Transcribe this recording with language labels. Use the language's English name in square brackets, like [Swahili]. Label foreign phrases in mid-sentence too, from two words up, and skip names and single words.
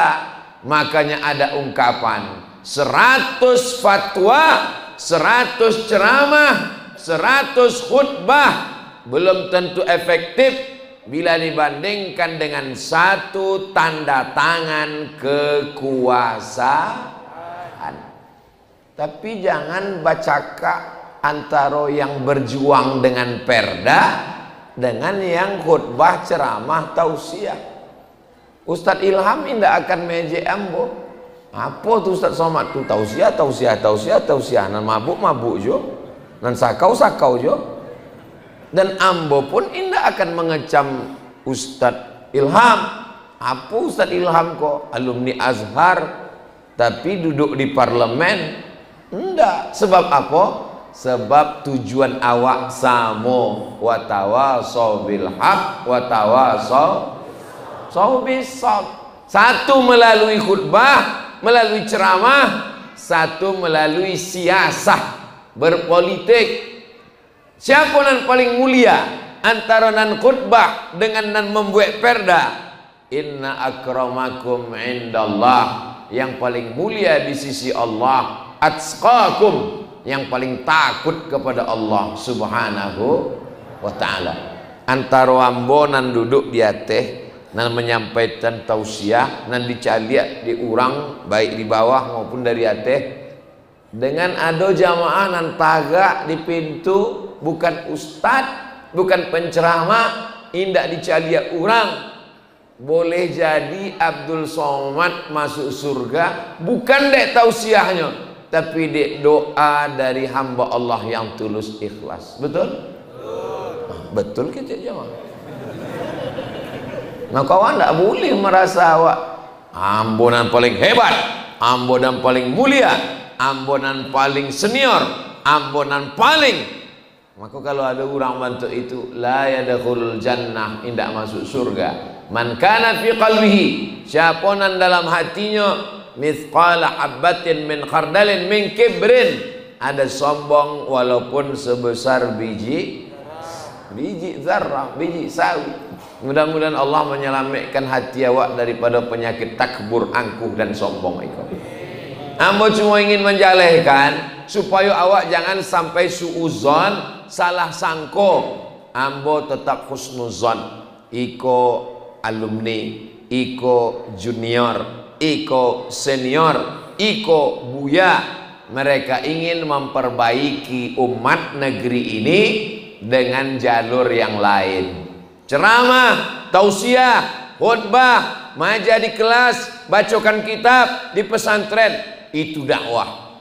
[Indonesian] Makanya ada ungkapan 100 fatwa, 100 ceramah, 100 khutbah belum tentu efektif bila dibandingkan dengan 1 tanda tangan kekuasaan. Tapi jangan bacakan antara yang berjuang dengan perda dengan yang khutbah, ceramah, tausiah. Ustadz Ilham tidak akan meje ambo. Apa tu Ustaz Somad tu? [Minangkabau] Tausiah nan mabuk jo, nan sakau jo. [Indonesian] Dan ambo pun indah akan mengecam Ustaz Ilham. Apa Ustaz Ilham kok alumni Azhar tapi duduk di parlemen? Enggak. Sebab apa? Sebab tujuan awak samo, [Arabic] وتواصوا بالحق وتواصوا بالصبر. [Indonesian] Satu melalui khutbah, melalui ceramah, satu melalui siasah, berpolitik. Siapa yang paling mulia antara nan khutbah dengan nan membuat perda? [Arabic] إن أكرمكم عند الله, [Indonesian] yang paling mulia di sisi Allah, atqakum, yang paling takut kepada Allah [Arabic] سبحانه وتعالى. [Minangkabau] Antara ambo nan duduk di atas nan menyampaikan tausiah, nan dicaliak di urang baik di bawah maupun dari atas, dengan ada jamaah nan tagak di pintu, bukan ustad, bukan penceramah, indak dicaliak urang. [Indonesian] Boleh jadi Abdul Somad masuk surga bukan dek tausiahnya, tapi dek doa dari hamba Allah yang tulus ikhlas. Betul? Betul kita jamaah. Nah kawan tak boleh merasa awak ambonan paling hebat, ambonan paling mulia, ambonan paling senior, ambonan paling. Maka kalau ada orang bantu itu, [Arabic] لا يدخل الجنة, [Indonesian] indak masuk surga. [Arabic] من كان في قلبه, [Indonesian] siapa nan dalam hatinya [Arabic] مثقال حبة من خردل من كبر, [Indonesian] ada sombong walaupun sebesar biji zarrah, biji sawi. Mudah-mudahan Allah menyelamatkan hati awak daripada penyakit takbur, angkuh dan sombong itu. Ambo cuma ingin menjalehkan supaya awak jangan sampai suuzon, salah sangko. Ambo tetap husnuzon. [Minangkabau] Iko alumni, iko junior, iko senior, iko buya. [Indonesian] Mereka ingin memperbaiki umat negeri ini dengan jalur yang lain. Ceramah, tausiah, khutbah, maja di kelas, bacakan kitab di pesantren, itu dakwah.